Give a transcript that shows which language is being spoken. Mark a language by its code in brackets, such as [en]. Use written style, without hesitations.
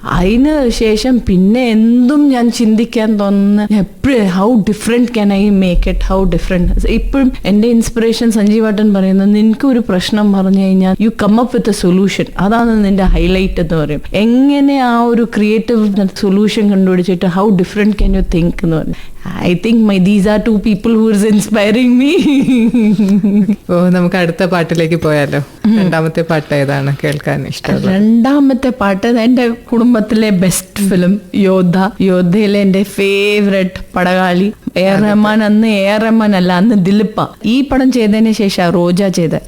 [ml] അതിന് ശേഷം പിന്നെ എന്തും ഞാൻ ചിന്തിക്കാൻ തോന്നുന്ന എപ്പോഴും [en] How different can I make it, how different. [ml] ഇപ്പോഴും എന്റെ ഇൻസ്പിറേഷൻ സഞ്ജീവേട്ടൻ പറയുന്നത്, നിനക്ക് ഒരു പ്രശ്നം പറഞ്ഞു കഴിഞ്ഞാൽ [en] You come up with a solution. [ml] അതാണ് നിന്റെ ഹൈലൈറ്റ് എന്ന് പറയും. എങ്ങനെ ആ ഒരു ക്രിയേറ്റീവ് സൊല്യൂഷൻ കണ്ടുപിടിച്ചിട്ട് [en] how different can you think [ml] എന്ന് പറഞ്ഞു. [en] I think these are two people who is inspiring me. [ml] ഓ, നമുക്ക് അടുത്ത പാട്ടിലേക്ക് പോയാലോ? രണ്ടാമത്തെ പാട്ട് ഏതാണ് കേൾക്കാൻ ഇഷ്ടം? രണ്ടാമത്തെ പാട്ട് എൻ്റെ കുടുംബത്തിലെ ബെസ്റ്റ് ഫിലിം യോദ്ധയിലെ എൻ്റെ ഫേവറേറ്റ് പടകാളി എ.ആർ. റഹ്മാൻ. അന്ന് എ.ആർ. റഹ്മാൻ അല്ല, അന്ന് ദിലീപ്പ. ഈ പടം ചെയ്തതിന് ശേഷം റോജ ചെയ്ത്.